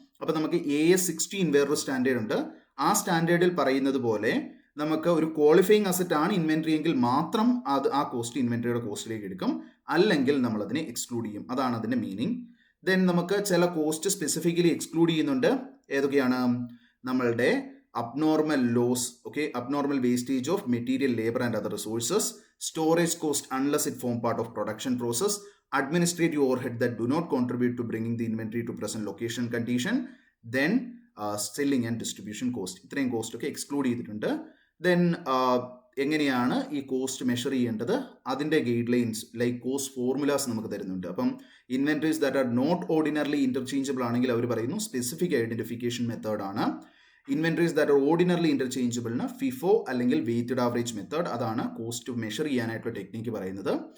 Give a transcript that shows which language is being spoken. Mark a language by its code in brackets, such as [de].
[ml] അപ്പോൾ നമുക്ക് AS16 വേറൊരു സ്റ്റാൻഡേർഡ് ഉണ്ട്. ആ സ്റ്റാൻഡേർഡിൽ പറയുന്നത് പോലെ നമുക്ക് ഒരു ക്വാളിഫയിങ് അസറ്റ് ആണ് ഇൻവെന്ററി എങ്കിൽ മാത്രം അത് ആ കോസ്റ്റ് ഇൻവെന്ററിയുടെ കോസ്റ്റിലേക്ക് എടുക്കും, അല്ലെങ്കിൽ നമ്മൾ അതിനെ എക്സ്ക്ലൂഡ് ചെയ്യും. അതാണ് അതിന്റെ മീനിങ്. ദെൻ നമുക്ക് ചില കോസ്റ്റ് സ്പെസിഫിക്കലി എക്സ്ക്ലൂഡ് ചെയ്യുന്നുണ്ട്. ഏതൊക്കെയാണ്? [en] നമ്മളുടെ abnormal loss, okay, abnormal wastage of material, labor and other resources, storage cost unless it form part of production process, administrative overhead that do not contribute to bringing the inventory to present location condition, then selling and distribution cost. [ml] ഇത്രയും cost ഒക്കെ exclude ചെയ്തിട്ടുണ്ട്. Then എങ്ങനെയാണ് ഈ cost measure ചെയ്യേണ്ടത്? അതിൻ്റെ guide lines like cost formulas നമുക്ക് തരുന്നുണ്ട്. അപ്പം [en] inventories that are not ordinarily interchangeable [ml] ആണെങ്കിൽ അവർ പറയുന്നു സ്പെസിഫിക് ഐഡന്റിഫിക്കേഷൻ മെത്തേഡാണ്. Inventories that are ordinarily ഇന്റർചേഞ്ചബിളിന് FIFO അല്ലെങ്കിൽ വെയ്റ്റഡ് ആവറേജ് മെത്തേഡ്, അതാണ് കോസ്റ്റ് മെഷർ ചെയ്യാനായിട്ടുള്ള ടെക്നിക്ക് പറയുന്നത്.